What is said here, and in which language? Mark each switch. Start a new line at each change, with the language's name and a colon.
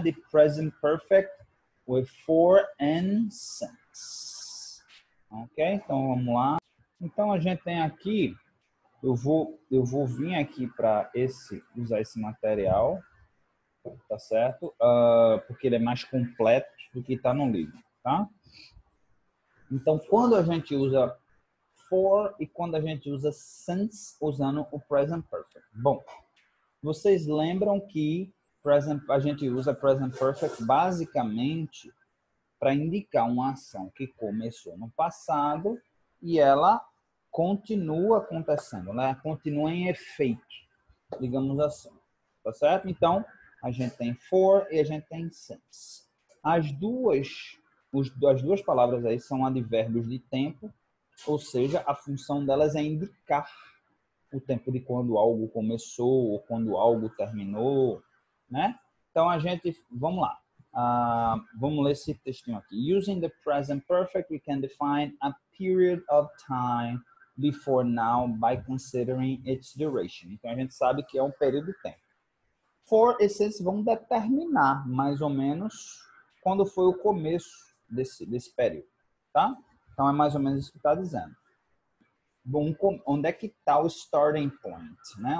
English: De present perfect with for and since.
Portuguese: Ok? Então, vamos lá. Então, a gente tem aqui, eu vou vir aqui para usar esse material, tá certo? Porque ele é mais completo do que está no livro, tá? Então, quando a gente usa for e quando a gente usa since usando o present perfect. Bom, vocês lembram que a gente usa present perfect basicamente para indicar uma ação que começou no passado e ela continua acontecendo, né? Continua em efeito, digamos assim. Tá certo? Então, a gente tem for e a gente tem since. As duas palavras aí são advérbios de tempo, ou seja, a função delas é indicar o tempo de quando algo começou ou quando algo terminou, né? Então, vamos lá. Vamos ler esse textinho aqui.
English: Using the present perfect, we can define a period of time before now by considering its duration.
Portuguese: Então, a gente sabe que é um período de tempo. For e since vão determinar, mais ou menos, quando foi o começo desse período, tá? Então, é mais ou menos isso que está dizendo. Bom, onde é que está o starting point, né?